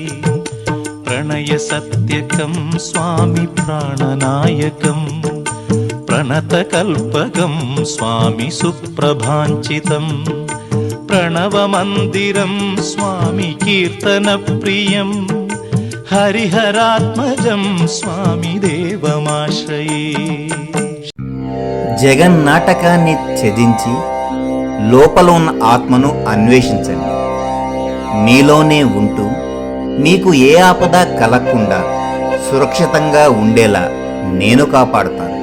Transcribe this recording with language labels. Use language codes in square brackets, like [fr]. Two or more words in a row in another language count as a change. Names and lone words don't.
[sa] ಪ್ರಣಯ ಸತ್ಯಕಂ ಸ್ವಾಮಿ ಪ್ರಾಣನಾಯಕಂ, ಪ್ರಣತಕಲ್ಪಕಂ ಸ್ವಾಮಿ ಸುಪ್ರಭಾಂಚಿತಂ, ಪ್ರಣವ ಮಂದಿರಂ ಸ್ವಾಮಿ ಕೀರ್ತನ ಪ್ರಿಯಂ, హరిహరాత్మజం స్వామి దేవమాశ్రయే. [te] జగన్నాటకాన్ని ఛేదించి లోపల ఉన్న ఆత్మను అన్వేషించండి. మీలోనే ఉంటూ మీకు ఏ ఆపద కలగకుండా సురక్షితంగా ఉండేలా నేను కాపాడుతాను.